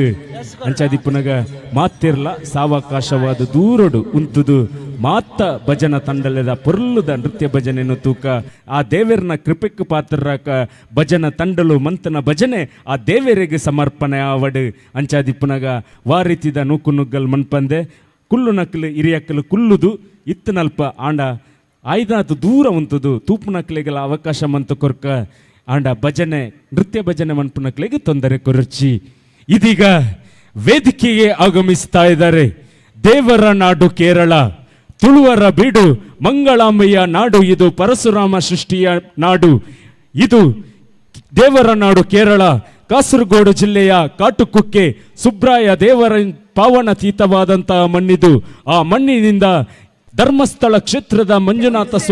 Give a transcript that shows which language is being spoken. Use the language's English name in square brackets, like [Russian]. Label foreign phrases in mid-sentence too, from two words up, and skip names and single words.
[Tulu] ಅಂಚಾದಿಪ್ಪುನಗ ಮಾತಿರ್ಲ ಸಾವಕಾಶವಾದ ದೂರಡು ಉಂತುದು ಮಾತ ಭಜನ ತಂಡಲದ ಪೊರ್ಲುದ ನೃತ್ಯ ಭಜನೆಯನ್ನು ತೂಕ ಆ ದೇವರನ ಕೃಪೆಕ್ ಪಾತ್ರರಾಕ ಭಜನ ತಂಡಲು ಮಂತನ ಭಜನೆ ಆ ದೇವರಿಗೆ ಸಮರ್ಪಣೆ ಆವಡು ಅಂಚಾದಿಪ್ಪುನಗ ವಾ ರೀತಿದ ನೂಕು ನುಗ್ಗಲ್ ಮನ್ಪಂದೆ ಕುಲ್ಲು ನಕ್ಲು ಹಿರಿಯಕ್ಕಲು ಕುಲ್ಲುದು ಇತ್ತನಲ್ಪ ಆಂಡ ಆಯ್ದಾತು ದೂರ ಉಂತುದು ತೂಪು ನಕ್ಲೆಗಳ ಅವಕಾಶ ಮಂತು ಕೊರ್ಕ ಆಂಡ ಭಜನೆ ನೃತ್ಯ ಭಜನೆ ಮನ್ಪುನಕ್ಲೆಗೆ ತೊಂದರೆ ಕೊರಚಿ ಇದೀಗ [Kannada] ವೇದಿಕೆಗೆ ಆಗಮಿಸ್ತಾ ಇದ್ದಾರೆ ದೇವರ ನಾಡು ಕೇರಳ ತುಳುವರ ಬೀಡು ಮಂಗಳಾಂಬೆಯ ನಾಡು ಇದು ಪರಶುರಾಮ ಸೃಷ್ಟಿಯ ನಾಡು ಇದು ದೇವರ ನಾಡು ಕೇರಳ ಕಾಸರಗೋಡು ಜಿಲ್ಲೆಯ ಕಾಟುಕುಕ್ಕೆ ಸುಬ್ರಾಯ ದೇವರ ಪಾವನತೀತವಾದಂತಹ ಮಣ್ಣಿದು ಆ ಮಣ್ಣಿನಿಂದ ಧರ್ಮಸ್ಥಳ ಕ್ಷೇತ್ರದ ಮಂಜುನಾಥ